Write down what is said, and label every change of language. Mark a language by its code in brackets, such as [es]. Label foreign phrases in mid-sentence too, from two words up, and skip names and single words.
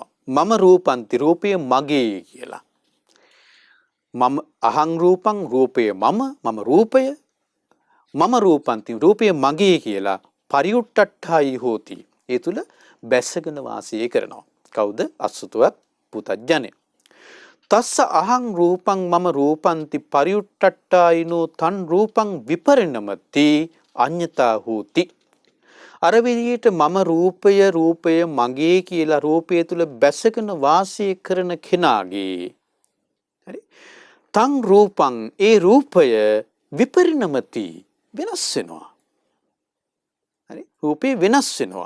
[pi] මම රූපන්ති [si] රූපය මගේ කියලා. [pi] මම අහං රූපං [si] රූපය මම රූපය [pi] මම රූපන්ති [si] රූපය මගේ කියලා [pi] පරිඋට්ටට්ඨයි හෝති. [si] ඒ තුල බැසගෙන වාසය කරනවා. කවුද? අසුතවත් පුතඥය. [pi] තස්ස අහං රූපං මම රූපන්ති පරිඋට්ටට්ඨායිනෝ තන් රූපං විපරිණමති අඤ්ඤතා හෝති. [si] අර විදිහට මම රූපය මගේ කියලා රූපය තුල බැසගෙන වාසය කරන කෙනාගේ හරි [pi] තං රූපං [si] ඒ රූපය විපරිණමති වෙනස් වෙනවා. හරි රූපේ වෙනස් වෙනවා.